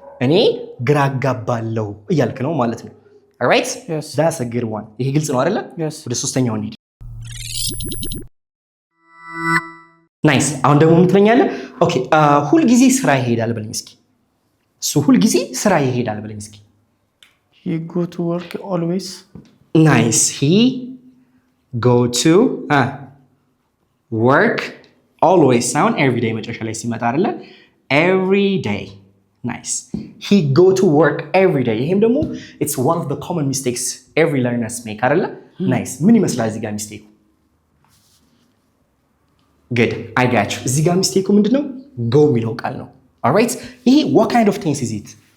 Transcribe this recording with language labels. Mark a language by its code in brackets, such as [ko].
[am] እኔ ግራ አጋባለሁ እያልክ ነው ማለት ነው። [en] alright that's a good one። [am] ይሄ ግልጽ ነው አይደለ? ወደ ሶስተኛው እንሂድ። ናይስ አሁን ደግሞ ምን ትለኛለህ? ኦኬ ሁል ጊዜ ስራ ይሄዳል በለኝ እስኪ። እሱ ሁል ጊዜ ስራ ይሄዳል በለኝ እስኪ። [en] he go to work always. ናይስ he go to work always ሳይሆን every day [am] መጨረሻ ላይ ሲመጣ አይደለ? [en] every day nice he go to work every day። [am] ይሄም ደግሞ [en] it's one of the common mistakes every learners make አይደለ? [am] nice ምን ይመስላል እዚህ ጋር ሚስቴኩ? [en] good I got you። [am] እዚህ ጋር ሚስቴኩ ምንድነው? [en] go [am] የሚለው ቃል ነው። [en] alright ይሄ what kind of tense is it?